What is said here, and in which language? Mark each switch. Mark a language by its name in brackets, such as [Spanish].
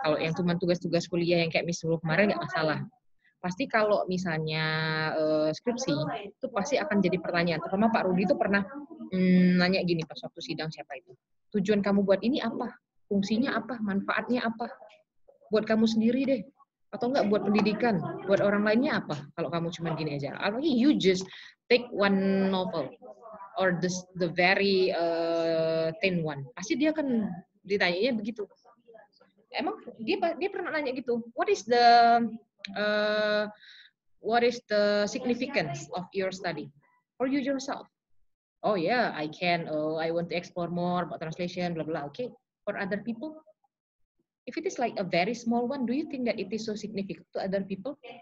[Indonesian] Kalau yang cuma tugas-tugas kuliah yang kayak Miss dulu kemarin nggak masalah. Pasti kalau misalnya skripsi, itu pasti akan jadi pertanyaan. Terutama Pak Rudi itu pernah nanya gini pas waktu sidang siapa itu. Tujuan kamu buat ini apa? Fungsinya apa? Manfaatnya apa? Buat kamu sendiri deh. Atau enggak buat pendidikan? Buat orang lainnya apa? Kalau kamu cuma gini aja. Apalagi [English] you just take one novel or the very thin one. [Indonesian] Pasti dia akan ditanyanya begitu. Emang dia pernah nanya gitu. [English] What is the significance of your study for you yourself? Oh yeah, I want to explore more about translation, blah blah. Okay, for other people, if it is like a very small one, do you think that it is so significant to other people?